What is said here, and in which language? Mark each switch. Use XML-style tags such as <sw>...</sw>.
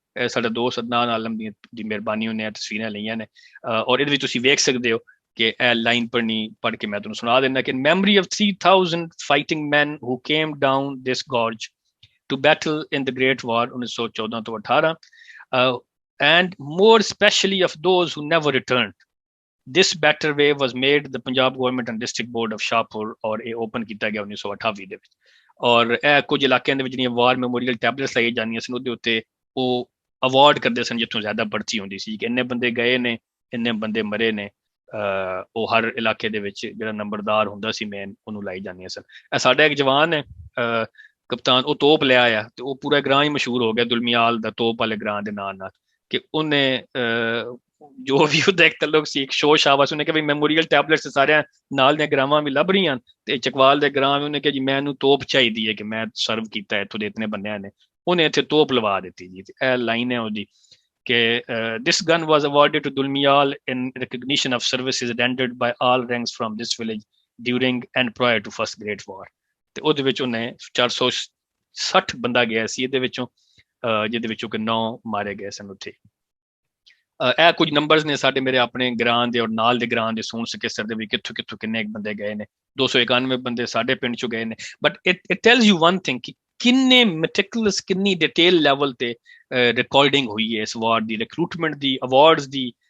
<pa>ਸਾਡਾ ਦੋਸਤ ਅਦਨਾਨ ਆਲਮ ਦੀ ਮਿਹਰਬਾਨੀ ਉਹਨੇ ਤਸਵੀਰਾਂ ਲਈਆਂ ਨੇ, ਔਰ ਇਹਦੇ ਵਿੱਚ ਤੁਸੀਂ ਵੇਖ ਸਕਦੇ ਹੋ ਕਿ ਇਹ ਲਾਈਨ ਪੜ੍ਹ ਕੇ ਮੈਂ ਤੁਹਾਨੂੰ ਸੁਣਾ ਦਿੰਦਾ ਕਿ</pa> <en>memory of 3000 fighting men who came down this gorge to battle in the great war</en> <pa>1914 ਤੋਂ 18 and more especially of those who never returned.</pa> <en>This better way was made the Punjab government and district board of Shahpur</en> <pa>और ਇਹ open ਕੀਤਾ ਗਿਆ 1928 ਦੇ ਵਿੱਚ ਔਰ ਇਹ ਕੁਝ ਇਲਾਕਿਆਂ ਦੇ ਵਿੱਚ ਜਿਹੜੀਆਂ ਵਾਰ ਮੈਮੋਰੀਅਲ ਟੈਬਲੇਟਸ ਲਾਈ ਜਾਂਦੀਆਂ ਸਨ ਉਹਦੇ ਉੱਤੇ ਉਹ ਅਵਾਰਡ ਕਰਦੇ ਸਨ ਜਿੱਥੋਂ ਜ਼ਿਆਦਾ ਪਰਚੀ ਹੁੰਦੀ ਸੀ ਕਿ ਇੰਨੇ ਬੰਦੇ ਗਏ ਨੇ ਇੰਨੇ ਬੰਦੇ ਮਰੇ ਨੇ ਉਹ ਹਰ ਇਲਾਕੇ ਦੇ ਵਿੱਚ ਜਿਹੜਾ ਨੰਬਰਦਾਰ ਹੁੰਦਾ ਸੀ ਮੇਨ ਉਹਨੂੰ ਲਾਈ ਜਾਂਦੀਆਂ ਸਨ। ਇਹ ਸਾਡਾ ਇੱਕ ਜਵਾਨ ਹੈ ਕਪਤਾਨ ਉਹ ਤੋਪ ਲਿਆ ਆ ਤੇ ਉਹ ਪੂਰਾ ਗ੍ਰਾਂ ਹੀ ਮਸ਼ਹੂਰ ਹੋ ਗਿਆ ਦੁਲਮਿਆਲ ਦਾ ਤੋਪ ਵਾਲੇ ਗ੍ਰਾਂ ਦੇ ਨਾਂ ਨਾਲ ਕਿ ਉਹਨੇ ਜੋ ਵੀ ਉਹਦਾ ਇੱਕ ਤਲਕ ਸੀ ਇੱਕ ਸ਼ੋਰ ਸ਼ਾਬਾਸ਼ ਉਹਨੇ ਕਿ ਵੀ ਮੈਮੋਰੀਅਲ ਟੈਬਲੇਟਸ ਸਾਰਿਆਂ ਨਾਲ ਦੀਆਂ ਗ੍ਰਾਵਾਂ ਵੀ ਲੱਭ ਰਹੀਆਂ ਤੇ ਚਕਵਾਲ ਦੇ ਗ੍ਰਾਂ ਵੀ ਉਹਨੇ ਕਿਹਾ ਜੀ ਮੈਨੂੰ ਤੋਪ ਚਾਹੀਦੀ ਹੈ ਕਿ ਮੈਂ ਸਰਵ ਕੀਤਾ ਇੱਥੋਂ ਦੇ ਇਤਨੇ ਬੰਦਿਆਂ ਨੇ ਉਹਨੇ ਇੱਥੇ ਤੋਪ ਲਵਾ ਦਿੱਤੀ ਜੀ। ਇਹ ਲਾਈਨ ਹੈ ਉਹਦੀ ਕਿ</pa> <en>this gun was awarded to Dulmiyal in recognition of services rendered by all ranks from this village during and prior to first Great War</en> <pa>ਤੇ ਉਹਦੇ ਵਿੱਚ ਉਹਨੇ 460 ਬੰਦਾ ਗਿਆ ਸੀ ਇਹਦੇ ਵਿੱਚੋਂ ਜਿਹਦੇ ਵਿੱਚੋਂ ਕਿ 9 ਮਾਰੇ ਗਏ ਸਨ ਉੱਥੇ। ਇਹ ਕੁਝ ਨੰਬਰਸ ਨੇ ਸਾਡੇ ਮੇਰੇ ਆਪਣੇ ਗ੍ਰਾਂ ਦੇ ਔਰ ਨਾਲ ਦੇ ਗ੍ਰਾਂ ਦੇ ਸੂਣ ਸਕੇਸਰ ਦੇ ਵੀ ਕਿੱਥੋਂ ਕਿੱਥੋਂ ਕਿੰਨੇ ਬੰਦੇ ਗਏ ਨੇ 291 ਬੰਦੇ ਸਾਡੇ ਪਿੰਡ ਚੋਂ ਗਏ ਨੇ</pa> <en>but it tells you one thing</en> <pa>ਕਿ ਕਿੰਨੇ ਮੈਟਿਕੂਲਸ ਕਿੰਨੀ ਡਿਟੇਲ ਲੈਵਲ ਤੇ ਰਿਕਾਰਡਿੰਗ ਹੋਈ ਹੈ ਇਸ ਵਾਰ ਦੀ ਰਿਕਰੂਟਮੈਂਟ ਦੀ ਅਵਾਰਡਸ ਦੀ।</pa>